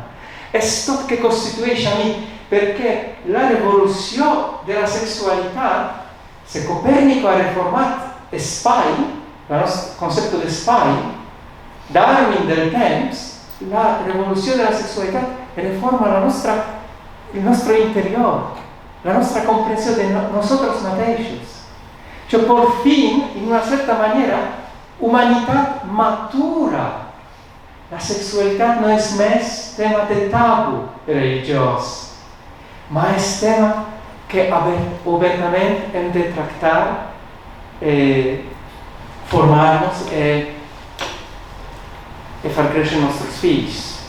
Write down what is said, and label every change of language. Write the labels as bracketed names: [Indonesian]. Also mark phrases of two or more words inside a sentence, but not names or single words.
[Catalan] És tot que constitueix a mi, perquè la revolució de la sexualitat, se Copèrnico ha reformat espai, el concepte d'espai, Darwin del temps, la revolució de la sexualitat reforma el nostre interior, la nostra comprensió de nosotros mateixos. [Italian] Cioè, [Spanish] por fin, [Italian] in una certa maniera, [Catalan] humanitat matura. La sexualitat no és més tema de tabu religiós, ma és tema que obertament hem de tractar, formar-nos e far créixer els nostres fills.